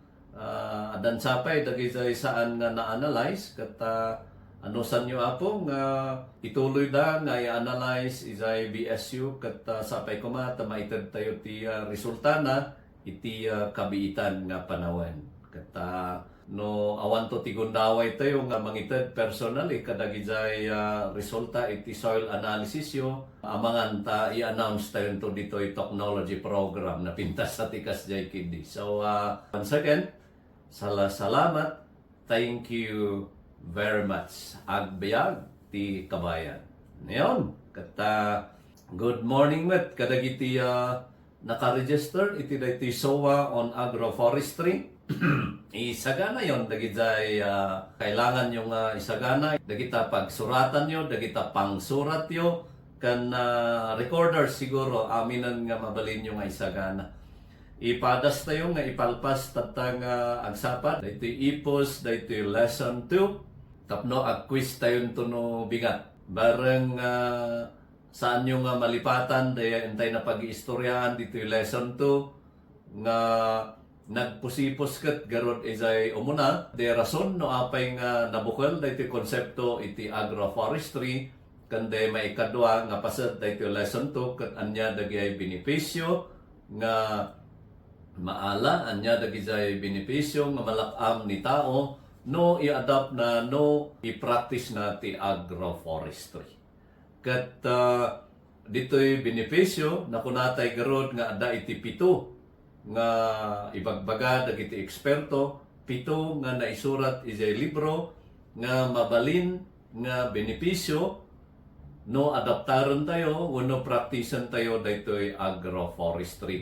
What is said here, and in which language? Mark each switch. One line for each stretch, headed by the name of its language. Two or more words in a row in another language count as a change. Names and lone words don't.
Iloko: adan sapay dagijay saan nga na-analyze kat ano san nyo apo nga ituloy da nga i-analyze ijay BSU kat sapay kumata maitad tayo ti resulta na iti kabiitan nga panawen kat no awan to ti gundaway tayo nga mangited personally kadagijay resulta iti soil analysis yo amangan ta i-announce tayo to ditoy
English: technology program
Iloko: na pintas sa tikas jay kidi.
English: So once again salamat, thank you very much.
Iloko: Agbayag ti Kabayan. Ngayon, kata
English: good morning
Iloko: met kadagiti naka-register iti dayti SOA on agroforestry. Isagana yon dagijay kailangan yung isagana dagita pagsuratan yo dagita pangsurat yo kan recorder siguro aminan nga mabalin yung isagana ipadas tayo nga ipalpas tatang agsapat dayto ipos dayto lesson 2 tapno ag-quiz tayo no bigat bareng saan yung malipatan daya entay na pag-iistoryahan dito lesson 2 nga nagpusipos ket garod izay umuna de rason no apay nga nabukal daytoy konsepto iti agroforestry kande maikadwa nga pasad daytoy lesson 2 ket anya dagay benepisyo nga maala anya dagizay benepisyo nga malakam ni tao no i-adapt na no i-practice na ti agroforestry. Kat dito'y benepisyo na kunatay garod nga ada iti pito nga ibagbaga dagiti eksperto, pito nga naisurat ijay libro nga mabalin nga benepisyo no adaptaron tayo wenno praktisan tayo daytoy agroforestry.